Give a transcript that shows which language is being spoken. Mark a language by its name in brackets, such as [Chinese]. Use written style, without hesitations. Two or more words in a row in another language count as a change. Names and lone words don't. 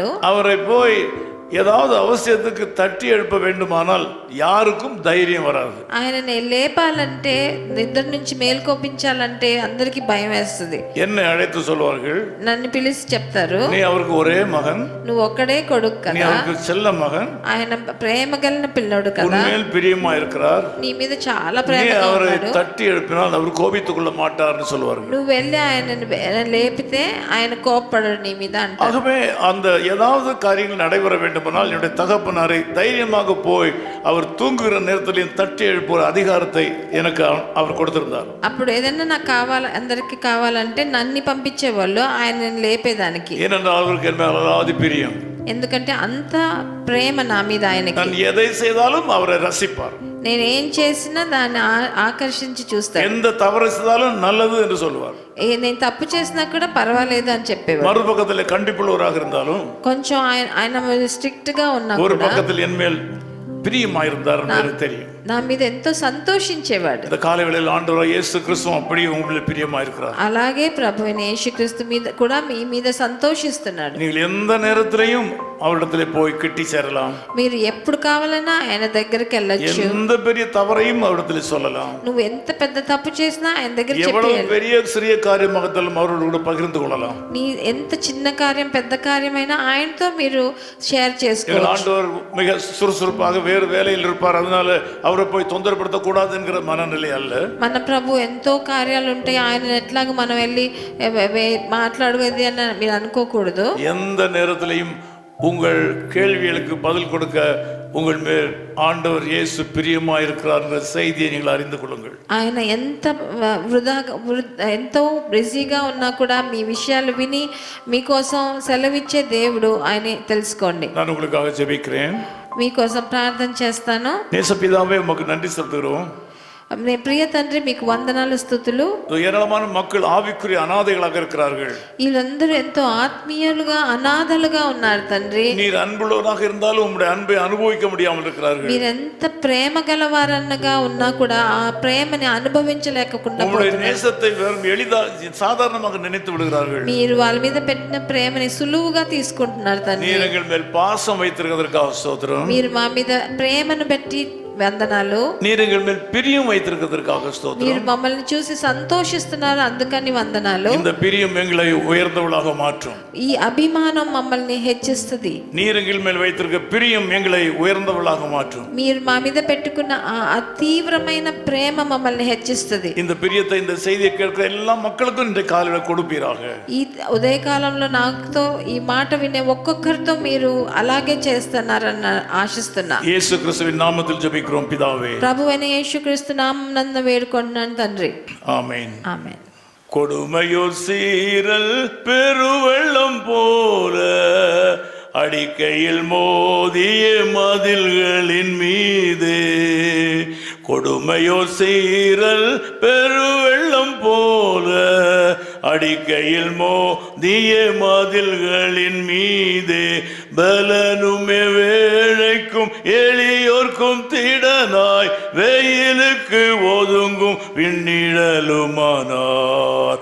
[Tamil] அவரை போய் ஏதாவது அவசியத்துக்கு தட்டி எழுப்ப வேண்டுமானால் யாருக்கும் தைரியம் வராது. [Telugu] ఆయనని లేపాలంటే నిద్ర నుంచి మేల్కోపించాలంటే అందరికి భయం వేస్తుంది. [Tamil] என்னை அழைத்து சொல்வார்கள், [Telugu] నన్ను పిలిచి చెప్తారు, [Tamil] நீ அவருக்கு ஒரே மகன், [Telugu] నువ్వు ఒక్కడే కొడుకు [Tamil] நீ [Telugu] కదా, [Tamil] அவருக்கு செல்ல மகன், [Telugu] ఆయన ప్రేమ కలిగిన పిల్లోడు కదా, [Tamil] உன்மேல் பிரியமா இருக்கிறார், [Telugu] నీ మీద చాలా [Tamil] நீ [Telugu] ప్రేమగా [Tamil] அவரை [Telugu] ఉన్నాడు, [Tamil] தட்டி எழுப்பினால் அவர் கோபித்துக் கொள்ள மாட்டார்னு சொல்வார்கள். [Telugu] నువ్వు వెళ్ళి ఆయనని లేపితే ఆయన కోప్పడడు నీ మీద అంటారు. [Tamil] ஆகவே அந்த ஏதாவது காரியங்கள் நடைபெற வேண்டுமானால் என்னுடைய தகப்பனாரை தைரியமாக போய் அவர் தூங்குகிற நேரத்திலையும் தட்டி எழுப்புகிற அதிகாரத்தை எனக்கு அவர் கொடுத்திருந்தார். [Telugu] అప్పుడు ఏదైనా నాకు కావాలి, అందరికి కావాలంటే నన్ను పంపించేవాళ్ళు ఆయనని లేపేదానికి. [Tamil] ஏனென்றால் அவருக்கு என்ன அலாதி பிரியம், [Telugu] ఎందుకంటే అంత ప్రేమ నా మీద ఆయనకి. [Tamil] நான் எதை செய்தாலும் அவரை ரசிப்பார், [Telugu] నేను ఏం చేసినా దాన్ని ఆకర్షించి చూస్తాను, [Tamil] எந்த தவறு செய்தாலும் நல்லது என்று சொல்வார். [Telugu] నేను తప్పు చేసినా కూడా పర్వాలేదు అని చెప్పేవారు. [Tamil] மறுபக்கத்தில் கண்டிப்புள்ளவராக இருந்தாலும் [Telugu] కొంచెం ఆయన స్ట్రిక్ట్ గా ఉన్నా [Tamil] ஒரு [Telugu] కూడా [Tamil] பக்கத்தில் என்மேல் பிரியமாயிருந்தார் எனக்கு தெரியும். [Telugu] నా మీద ఎంతో సంతోషించేవాడు. [Tamil] இந்த காலை வேளையில் ஆண்டவராகிய இயேசு கிறிஸ்து அப்படியே உங்களில் பிரியமாயிருக்கிறார். [Telugu] అలాగే ప్రభువైన యేసుక్రీస్తు మీద కూడా మీ మీద సంతోషిస్తున్నాడు. [Tamil] நீங்கள் எந்த நேரத்திலையும் அவரிடத்திலே போய் கிட்டி சேரலாம், [Telugu] మీరు ఎప్పుడు కావాలన్నా ఆయన దగ్గరికి వెళ్ళొచ్చు, [Tamil] எந்த பெரிய தவறையும் அவரிடத்திலே சொல்லலாம், [Telugu] నువ్వు ఎంత పెద్ద తప్పు చేసినా ఆయన దగ్గర [Tamil] எவ்வளவு [Telugu] చెప్పేయాలి. [Tamil] பெரிய சிறிய காரியமாகத்தாலும் அவரோடு கூட பகிர்ந்து கொள்ளலாம். [Telugu] నీ ఎంత చిన్న కార్యం పెద్ద కార్యమైనా ఆయనతో మీరు షేర్ [Tamil] எங்கள் [Telugu] చేసుకోవచ్చు. [Tamil] ஆண்டவர் மிக சுறுசுறுப்பாக வேறு வேலையில் இருப்பார், அதனால அவரை போய் தொந்தரப்படுத்த கூடாது என்கிற மனநிலை அல்ல. [Telugu] మన ప్రభు ఎంతో కార్యాలు ఉంటాయి, ఆయన ఎట్లాగ మనం వెళ్ళి మాట్లాడేది అని మీరు అనుకోకూడదు. [Tamil] எந்த நேரத்திலையும் உங்கள் கேள்விகளுக்கு பதில் கொடுக்க உங்கள் மேல் ஆண்டவர் இயேசு பிரியமா இருக்கிறார் என்ற செய்தியை நீங்கள் அறிந்து கொள்ளுங்கள். [Telugu] ఆయన ఎంతో బిజీగా ఉన్నా కూడా మీ విషయాలు విని మీకోసం సెలవిచ్చే దేవుడు ఆయన తెలుసుకోండి. [Tamil] நான் உங்களுக்காக ஜெபிக்கிறேன். [Telugu] మీకోసం ప్రార్థన చేస్తాను. [Tamil] நேசபிதாவே உமக்கு நன்றி செலுத்துகிறோம். [Telugu] ప్రియ తండ్రి మీకు వందనాలు, స్తుతులు. [Tamil] ஏராளமான மக்கள் ஆவிக்குரிய அனாதைகளாக இருக்கிறார்கள். [Telugu] వీళ్ళందరూ ఎంతో ఆత్మీయులుగా అనాథలుగా ఉన్నారు తండ్రి. [Tamil] நீர் அன்புள்ளவராக இருந்தாலும் உம்முடைய அன்பை அனுபவிக்க முடியாமல் இருக்கிறார்கள். [Telugu] మీరెంత ప్రేమ గలవారన్నగా ఉన్నా కూడా ఆ ప్రేమని అనుభవించలేకుండా [Tamil] உம்முடைய நேசத்தை வெறும் எளிதா சாதாரணமாக நினைத்து விடுகிறார்கள். [Telugu] మీరు వాళ్ళ మీద పెట్టిన ప్రేమని సులువుగా తీసుకుంటున్నారు తండ్రి. [Tamil] நீர் எங்கள் மேல் பாசம் வைத்திருக்கிறதற்காக ஸ்தோத்திரம். [Telugu] మీరు మా మీద ప్రేమను బట్టి వందనాలు. [Tamil] நீர் எங்கள் மேல் பிரியம் வைத்திருக்கிறதற்காக ஸ்தோத்திரம். [Telugu] మీరు మమ్మల్ని చూసి సంతోషిస్తున్నారు, అందుకని వందనాలు. [Tamil] இந்த பிரியம் எங்களை உயர்ந்தவளாக மாற்றும். [Telugu] ఈ అభిమానం మమ్మల్ని హెచ్చిస్తుంది. [Tamil] நீர் எங்கள் மேல் வைத்திருக்க பிரியம் எங்களை உயர்ந்தவளாக மாற்றும். [Telugu] మీరు మా మీద పెట్టుకున్న ఆ అతీవ్రమైన ప్రేమ మమ్మల్ని హెచ్చిస్తుంది. [Tamil] இந்த பிரியத்தை, இந்த செய்தியை கேட்கிற எல்லா மக்களுக்கும் இந்த காலையில கொடுப்பீராக. [Telugu] ఈ ఉదయకాలంలో నాతో ఈ మాట వినే ఒక్కొక్కరితో మీరు అలాగే చేస్తున్నారన్న ఆశిస్తున్నా. [Tamil] இயேசு கிறிஸ்துவின் நாமத்தில் ஜெபிக்கிறோம் பிதாவே. [Telugu] ప్రభువైన యేసుక్రీస్తు నామమున వేడుకొంటున్నాను తండ్రి. [Tamil] ஆமென். [Telugu] ఆమేన్. [Tamil] கொடுமையோர் சீரல் பெருவெள்ளம் போல அடிக்கையில் மோதிய மதில்களின் மீது, கொடுமையோர் சீரல் பெருவெள்ளம் போல அடிக்கையில் மோதிய மதில்களின் மீது, பலனுமே வேளைக்கும் எளியோர்க்கும் திடனாய் வெயிலுக்கு ஒதுங்கும் விண்ணிழலுமானார்.